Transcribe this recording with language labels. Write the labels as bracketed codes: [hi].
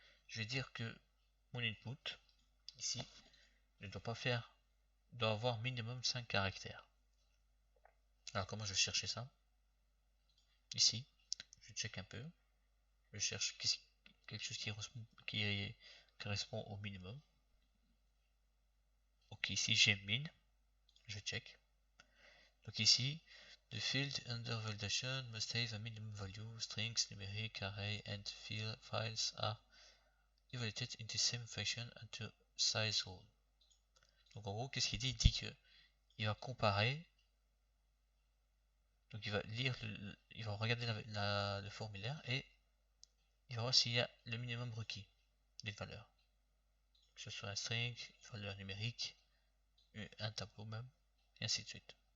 [fr] Je vais dire que mon input, ici, ne doit pas faire, doit avoir minimum 5 caractères. Alors comment je vais chercher ça? Ici, je check un peu. Je cherche quelque chose qui correspond au minimum. Ok, ici j'ai min, je check. Donc ici, [en] the field under validation must have a minimum value, strings, numeric, array, and files are evaluated in the same fashion until size rule. [fr] Donc en gros, qu'est-ce qu'il dit? Il dit que il va comparer, donc il va lire, il va regarder le formulaire et il va voir s'il y a le minimum requis des valeurs. Que ce soit un string, une valeur numérique, un tableau même, et ainsi de suite.